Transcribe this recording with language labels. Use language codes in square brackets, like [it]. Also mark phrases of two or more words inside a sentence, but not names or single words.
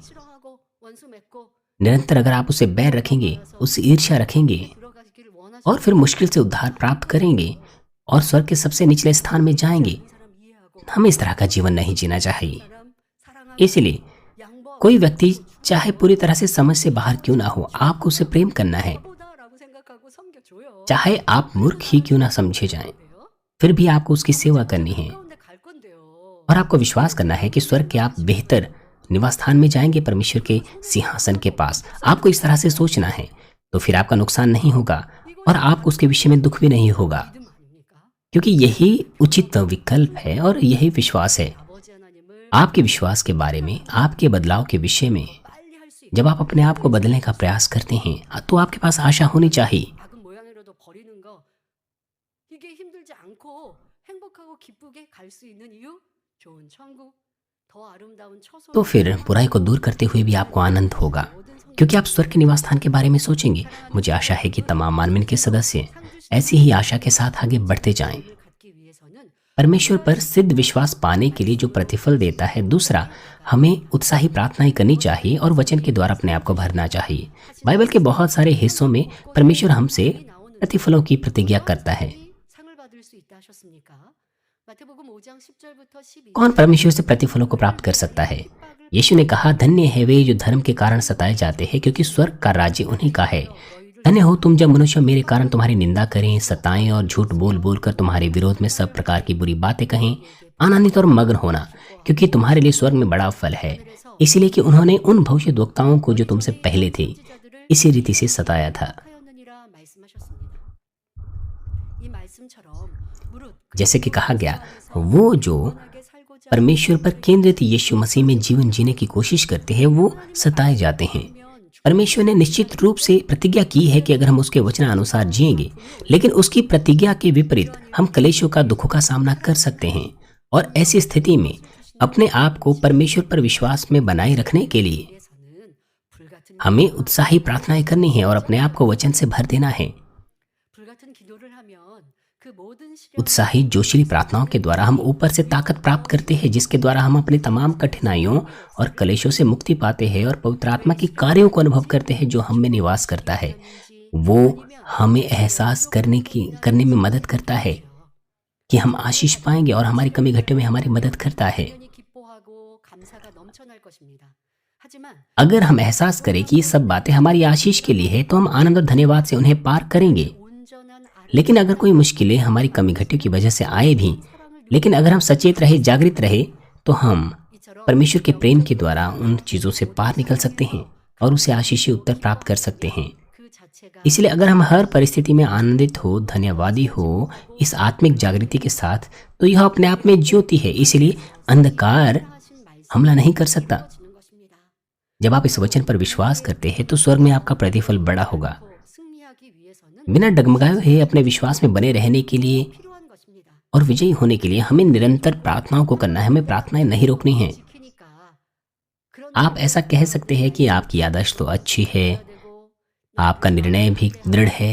[ko] 싫어하고 원수 맺고 [hi] निरंतर अगर आप उससे बैर रखेंगे, उससे ईर्ष्या रखेंगे [ko] 들어가기를 [hi] और फिर [ko] 원하시는 [hi] मुश्किल से उद्धार प्राप्त करेंगे और स्वर्ग के सबसे निचले स्थान में जाएंगे, [ko] 다른 사람 이해하고 [hi] हमें इस तरह का जीवन नहीं जीना चाहिए। [ko] 사람 사랑하고 [hi] इसलिए [ko] 양보하고 [hi] कोई व्यक्ति चाहे पूरी तरह से समझ से बाहर क्यों ना हो, आपको उसे प्रेम करना है। [ko] 바보다라고 생각하고 섬겨줘요. [hi] चाहे आप मूर्ख ही क्यों ना समझे जाएं, फिर भी आपको उसकी सेवा करनी है [ko] 가운데 갈 건데요. [hi] और आपको विश्वास करना है कि स्वर्ग के आप बेहतर निवास स्थान में जाएंगे, परमेश्वर के सिंहासन के पास। आपको इस तरह से सोचना है, तो फिर आपका नुकसान नहीं होगा और आपको उसके विषय में दुख भी नहीं होगा, [ko] 믿음 아닙니까? [hi] क्योंकि यही उचित विकल्प है और यही विश्वास है। [ko] 아버지 하나님을 [hi] आपके विश्वास के बारे में, आपके बदलाव के विषय में [ko] 빨리 할 수 있는 [hi] जब आप अपने आप को बदलने का प्रयास करते हैं तो आपके पास आशा होनी चाहिए। [ko] 작은 모양이라도 버리는 거 이게 힘들지 않고 행복하고 기쁘게 갈 수 있는 이유 좋은 천국 더 아름다운 처소 [hi] तो फिर बुराई को दूर करते हुए भी आपको आनंद होगा, क्योंकि आप स्वर्ग के निवास स्थान के बारे में सोचेंगे। मुझे आशा है कि तमाम मानवीन के सदस्य ऐसी ही आशा के साथ आगे बढ़ते जाएं। [ko] 갖기 위해서는 [hi] परमेश्वर पर सिद्ध विश्वास पाने के लिए जो प्रतिफल देता है, दूसरा, हमें उत्साही प्रार्थनाएं करनी चाहिए और वचन के द्वारा अपने आप को भरना चाहिए। बाइबल के बहुत सारे हिस्सों में परमेश्वर हमसे प्रतिफलों की प्रतिज्ञा करता है। [ko] 상을 받을 수 있다 하셨습니까? 마태복음 5장 10절부터 12절 [hi] कौन परमेश्वर से प्रतिफलों को प्राप्त कर सकता है? यीशु ने कहा, धन्य है वे जो धर्म के कारण सताए जाते हैं, क्योंकि स्वर्ग का राज्य उन्हीं का है। धन्य हो तुम जब मनुष्य मेरे कारण तुम्हारी निंदा करें, सताएं और झूठ बोल बोल कर तुम्हारे विरोध में सब प्रकार की बुरी बातें कहें। आनंदित और मग्न होना, क्योंकि तुम्हारे लिए स्वर्ग में बड़ा फल है, इसलिए कि उन्होंने उन भविष्यद्वक्ताओं को जो तुमसे पहले थे इसी रीति से सताया था। [ko] 하였느니라 말씀하셨습니다. 이 말씀처럼 무릇 [hi] जैसे कि कहा गया, वो जो परमेश्वर पर केंद्रित यीशु मसीह में जीवन जीने की कोशिश करते हैं वो सताए जाते हैं। परमेश्वर ने निश्चित रूप से प्रतिज्ञा की है कि अगर हम उसके वचनानुसार जिएंगे, लेकिन उसकी प्रतिज्ञा के विपरीत हम क्लेशों का, दुखों का सामना कर सकते हैं। और ऐसी स्थिति में अपने आप को परमेश्वर पर विश्वास में बनाए रखने के लिए [ko] 위해서는 불같은 [hi] हमें उत्साही प्रार्थनाएं करनी है और अपने आप को वचन से भर देना है। [ko] 불같은 기도를 하면 그 모든 [hi] उत्साही जोशीली प्रार्थनाओं के द्वारा हम ऊपर से ताकत प्राप्त करते हैं, जिसके द्वारा हम अपनी तमाम कठिनाइयों और कलेशों से मुक्ति पाते हैं और पवित्र आत्मा के कार्यों को अनुभव करते हैं जो हम में निवास करता है। वो हमें एहसास करने में मदद करता है कि हम आशीष पाएंगे और हमारी कमी घटियों में हमारी मदद करता है। [ko] 당연히 기뻐하고 감사가 넘쳐날 것입니다. 하지만 [hi] अगर हम एहसास करें कि ये सब बातें हमारी आशीष के लिए है तो हम आनंद और धन्यवाद से उन्हें पार करेंगे। [ko] 온전한 [hi] लेकिन अगर कोई मुश्किलें हमारी कमी घटियों की वजह से आए भी, लेकिन अगर हम सचेत रहे, जागृत रहे, तो हम परमेश्वर के प्रेम के द्वारा उन चीज़ों से पार निकल सकते हैं और उसे आशीषी उत्तर प्राप्त कर सकते हैं। [ko] 그 자체가 [hi] इसलिए अगर हम हर परिस्थिति में आनंदित हो, धन्यवादी हो इस आत्मिक जागृति के साथ, तो यह अपने आप में ज्योति है। इसलिए अंधकार [ko] 하신 말씀 [hi] हमला नहीं कर सकता। [ko] 지는 것입니다. [hi] जब आप इस वचन पर विश्वास करते हैं तो स्वर्ग में आपका प्रतिफल बड़ा होगा। [ko] 승리하기 위해서는 [hi] बिना डगमगाए हुए अपने विश्वास में बने रहने के लिए [ko] 필요한 것입니다. [hi] और विजयी होने के लिए हमें निरंतर प्रार्थनाओं को करना है। हमें प्रार्थनाएं नहीं रोकनी है। [ko] 지키니까 그런 [hi] आप ऐसा कह सकते हैं कि आपकी याददाश्त तो अच्छी है, [ko] 되고 [hi] आपका निर्णय भी दृढ़ है,